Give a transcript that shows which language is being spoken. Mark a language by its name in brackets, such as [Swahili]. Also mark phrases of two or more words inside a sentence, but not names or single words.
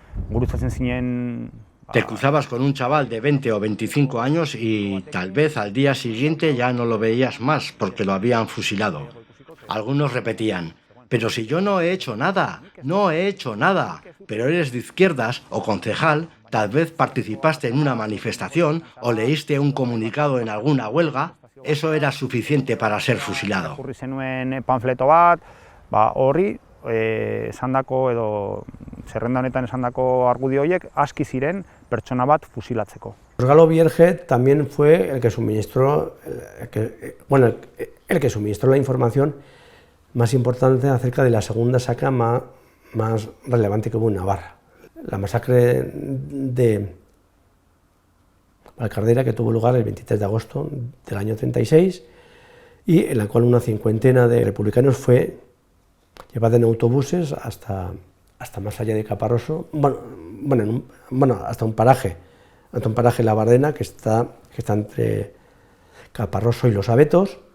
[Spanish] Te cruzabas con un chaval de 20 o 25 años y tal vez al día siguiente ya no lo veías más porque lo habían fusilado. Algunos repetían: pero si yo no he hecho nada, pero eres de izquierdas o concejal, tal vez participaste en una manifestación o leíste un comunicado en alguna huelga, eso era suficiente para ser fusilado. [Basque] Horri, zerrenda honetan esandako argudio horiek aski ziren pertsona bat fusilatzeko. [Spanish] Galo Virge también fue el que suministró la información más importante acerca de la segunda saca más relevante que hubo en Navarra. La masacre de Valcardera, que tuvo lugar el 23 de agosto del año 36 y en la cual una cincuentena de republicanos fue llevada en autobuses hasta más allá de Caparroso, hasta un paraje La Bardena que está entre Caparroso y Los Abetos,